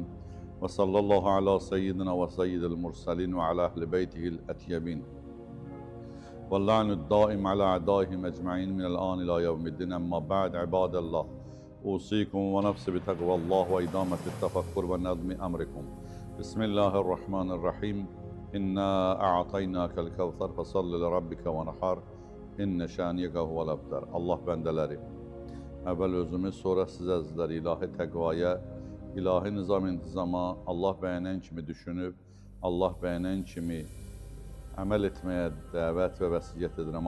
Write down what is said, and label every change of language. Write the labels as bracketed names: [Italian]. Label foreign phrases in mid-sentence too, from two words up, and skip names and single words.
[Arabic] وصلى الله على سيدنا وسيد المرسلين وعلى أهل بيته الأطيبين. واللعن الدائم على أعدائهم أجمعين من الآن إلى يوم الدين. أما بعد، عباد الله، أوصيكم ونفسي بتقوى الله وإدامة التفكر ونظم أمركم. بسم الله الرحمن الرحيم. إنا أعطيناك الكوثر فصل لربك وانحر. إن شانئك هو الأبتر. [Azerbaijani] Allah bəndələri, əvvəl özümüz, sonra siz əzizlər ilahi təqvaya, ilahi nizam-intizama Allah bəyənən kimi düşünüb, Allah bəyənən kimi əməl etməyə dəvət və vəsiyyət edirəm.